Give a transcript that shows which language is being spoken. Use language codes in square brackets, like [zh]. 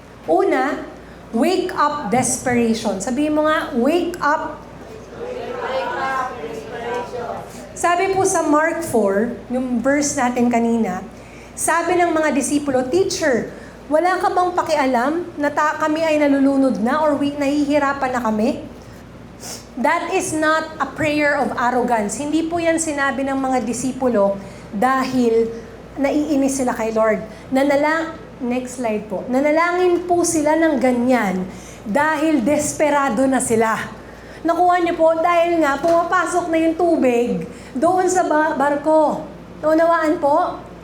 [tl] Una, [en] wake up desperation. [tl] Sabihin mo nga, [en] wake up. [tl] Sabi po sa Mark 4, yung verse natin kanina, sabi ng mga disipulo, Teacher, wala ka bang pakialam na kami ay nalulunod na or nahihirapan na kami? [en] That is not a prayer of arrogance. [tl] Hindi po yan sinabi ng mga disipulo dahil naiinis sila kay Lord. [en] Next slide [tl] po. Nanalangin po sila ng ganyan dahil desperado na sila. Nakuha niyo po dahil nga pumapasok na yung tubig doon sa barko. Naunawaan po?